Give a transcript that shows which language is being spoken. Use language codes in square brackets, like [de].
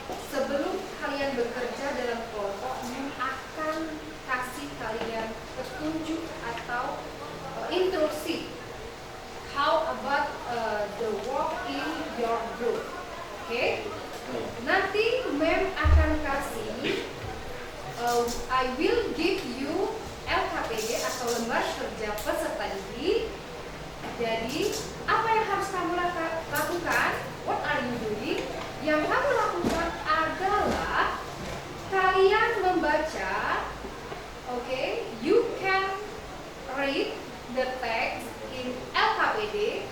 [id] Sebelum kalian bekerja dalam kelompok, Mem akan kasih kalian petunjuk atau instruksi. [en] How about the work in your group? [id] Oke, nanti Mem akan kasih. [en] I will give you [id] LKPD atau lembar kerja peserta didik. Jadi apa yang harus kamu lakukan? [en] What are you doing? [id] Yang kamu lakukan adalah kalian membaca. [en] Okay, you can read the text in LKPD.